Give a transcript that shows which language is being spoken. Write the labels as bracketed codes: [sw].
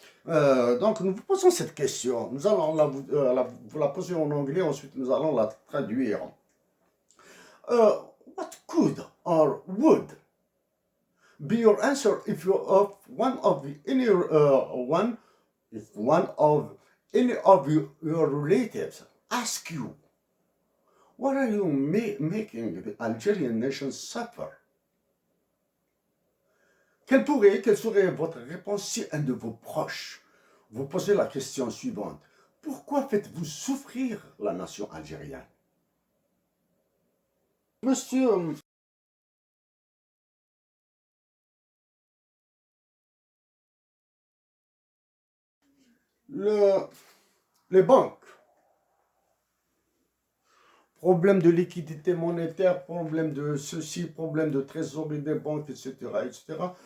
[fr] Donc, nous vous posons cette question. Nous allons vous la poser en anglais, ensuite nous allons la traduire. [en] What could or would be your answer if one of any of your relatives ask you, what are you making the Algerian nation suffer? [fr] Quelle serait votre réponse si un de vos proches vous posait la question suivante? Pourquoi faites-vous souffrir la nation algérienne? Monsieur, les banques, problème de liquidité monétaire, problème de ceci, problème de trésorerie des banques, etc., etc.